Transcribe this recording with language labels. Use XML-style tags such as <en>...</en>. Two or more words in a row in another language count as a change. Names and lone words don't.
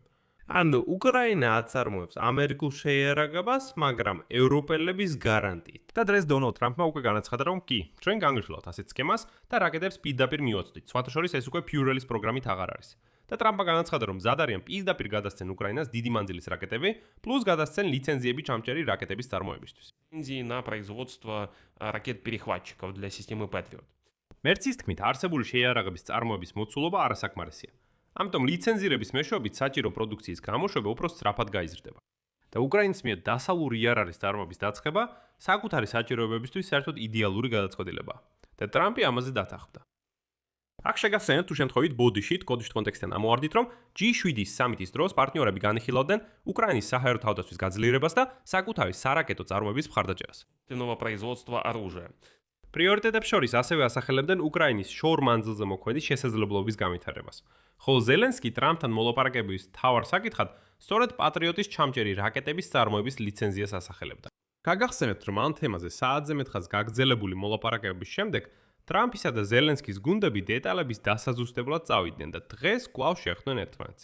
<ka>ანუ უკრაინა აწარმოებს ამერიკულ შეიარაღებას, მაგრამ ევროპელების გარანტიით. და დღეს დონალდ ტრამპმა უკვე განაცხადა, რომ კი, ჩვენ განვიხილავთ ასეთ სქემას და რაკეტებს პირდაპირ მივაწვდით. სხვათა შორის ეს უკვე Fuel-ის პროგრამით აღარ არის. და ტრამპმა განაცხადა, რომ მზად არიან პირდაპირ გადასცენ უკრაინას დიდი მანძილის რაკეტები, პლუს გადასცენ ლიცენზიები ჩამჭერი რაკეტების წარმოებისთვის.</ka> <ru>Лицензии на производство ракет-перехватчиков для системы Patriot.</ru> <ka>მერცის თქმით, არსებული შეიარაღების წარმოების მოცულობა არასაკმარისია. ამიტომ ლიცენზირების მეშვეობით საჭირო პროდუქციის გამოშვება უფრო სწრაფად გაიზრდება. და უკრაინის მიერ დასავლური IRR-ის წარმოების დაწყება საკუთარი საჭიროებებისთვის საერთოდ იდეალური გადაწყვეტილებაა. და ტრამპი ამაზე დათანხმდა. აქ შეგახსენებთ თუ შემთხვევით ბოდიშით, კოდიშით კონტექსტიდან ამოვარდით, რომ G7-ის სამიტის დროს პარტნიორები განიხილავდნენ უკრაინის საჰაერო თავდაცვის გაძლიერებას და საკუთარი სარაკეტო წარმოების მხარდაჭერას.</ka> <ru>Производство оружия.</ru> <ka>პრიორიტეტებს შორის ასევე ასახელებდნენ უკრაინის შორ მანძილზე მოქმედი შესაძლებლობის განვითარებას. ხოლო ზელენსკი ტრამპთან მოლაპარაკებების მთავარ საკითხად სწორედ პატრიოტის ჩამჭერი რაკეტების წარმოების ლიცენზიას ასახელებდა. გაგახსენებთ, რომ ამ თემაზე საათზე მეტხას გაგრძელებული მოლაპარაკებების შემდეგ ტრამპისა და ზელენსკის გუნდები დეტალების დასაზუსტებლად წავიდნენ და დღეს კვლავ შეხვდნენ ერთმანეთს.</ka>